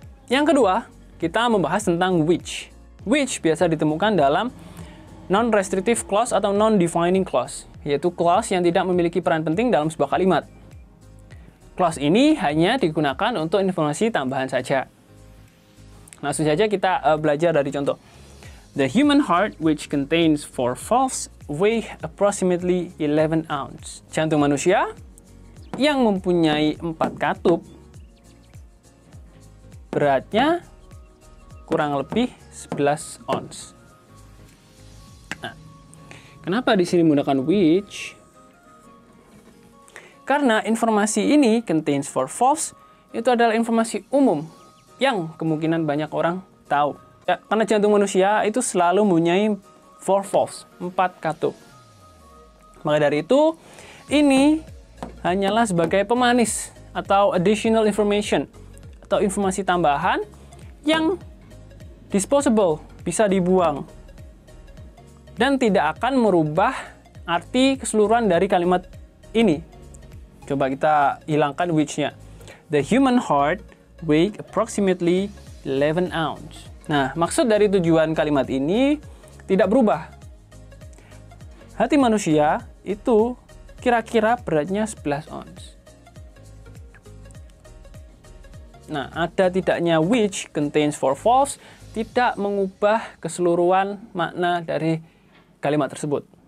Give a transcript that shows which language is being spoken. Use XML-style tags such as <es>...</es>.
<id>Yang kedua, kita membahas tentang which. Which biasa ditemukan dalam non-restrictive clause atau non-defining clause, yaitu clause yang tidak memiliki peran penting dalam sebuah kalimat. Clause ini hanya digunakan untuk informasi tambahan saja. Langsung saja kita belajar dari contoh.</id> <en>The human heart, which contains 4 valves, weigh approximately 11 ounce.</en> <id>Jantung manusia yang mempunyai 4 katup, beratnya kurang lebih 11 ounce. Nah, kenapa di sini menggunakan which? Karena informasi ini</id> <en>contains 4 valves,</en> <id>itu adalah informasi umum yang kemungkinan banyak orang tahu. Ya, karena jantung manusia itu selalu mempunyai</id> <en>4 valves,</en> <id>4 katup. Maka dari itu, ini hanyalah sebagai pemanis atau</id> <en>additional information</en> <id>atau informasi tambahan yang disposable, bisa dibuang. Dan tidak akan merubah arti keseluruhan dari kalimat ini. Coba kita hilangkan which-nya.</id> <en>The human heart weighs approximately 11 ounce.</en> <id>Nah, maksud dari tujuan kalimat ini tidak berubah. Hati manusia itu kira-kira beratnya 11 ounce. Nah, ada tidaknya</id> <en>which contains 4 valves</en> <id>tidak mengubah keseluruhan makna dari kalimat tersebut.</id>